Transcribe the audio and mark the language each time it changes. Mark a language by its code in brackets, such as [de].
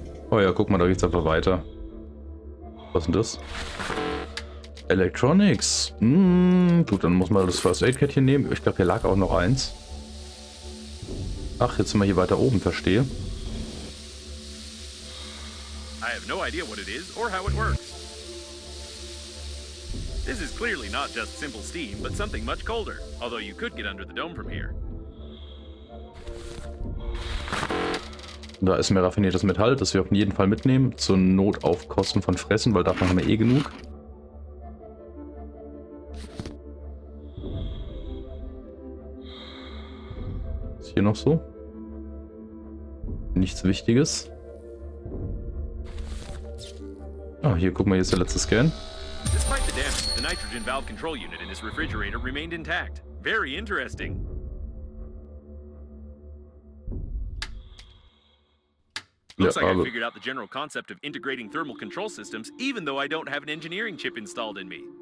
[de] Oh ja, guck mal, da geht's einfach weiter. Was ist denn das? Electronics. Gut, dann muss man das First Aid Kit hier nehmen. Ich glaube, hier lag auch noch eins. Ach, jetzt sind wir hier weiter oben, verstehe. [en] I have no idea what it is or how it works. This is clearly not just simple steam, but something much colder, although you could get under the dome from here. [de] Da ist mehr raffiniertes Metall, das wir auf jeden Fall mitnehmen. Zur Not auf Kosten von Fressen, weil davon haben wir eh genug. Ist hier noch so? Nichts Wichtiges. Ah, hier guck mal, hier ist der letzte Scan. [en] Despite the damage, the nitrogen valve control unit in this refrigerator remained intact. Very interesting. Looks like I figured out the general concept of integrating thermal control systems, even though I don't have an engineering chip installed in me.